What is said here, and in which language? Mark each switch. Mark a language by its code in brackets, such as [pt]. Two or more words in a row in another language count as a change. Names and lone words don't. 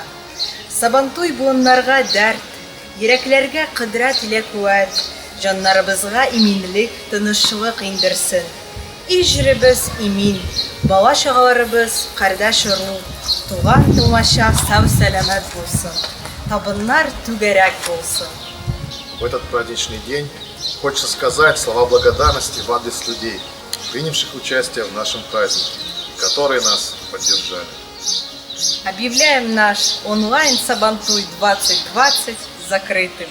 [tt] Сабантуй буыннарга дәрт, йөрәкләргә кыдрәт илә куәт, җаннарыбызга иминлек, тынычлык индерсен. Иҗребез имин, бала чагаларыбыз кардәш уру, туган тумача сау-сәламәт булсын, табыннар түгәрәк булсын. [ru] В этот праздничный день хочется сказать слова благодарности в адрес людей, принявших участие в нашем празднике, которые нас поддержали. Объявляем наш онлайн Сабантуй 2020 закрытым.